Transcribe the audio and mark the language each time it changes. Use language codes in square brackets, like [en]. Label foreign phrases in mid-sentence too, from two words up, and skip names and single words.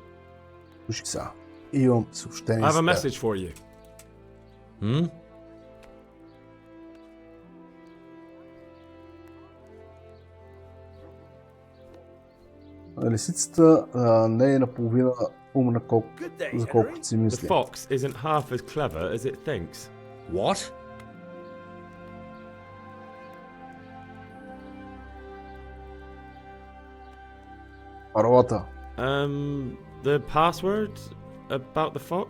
[bg] Слушай сега. Имам съобщение. [en] I have a message for you. Hmm? [bg] Лисицата не е наполовина умна, за колкото си [en] The [bg] мисли. [en] fox isn't half as clever as it thinks. What? [bg] Паролата. [en] The password about the fox?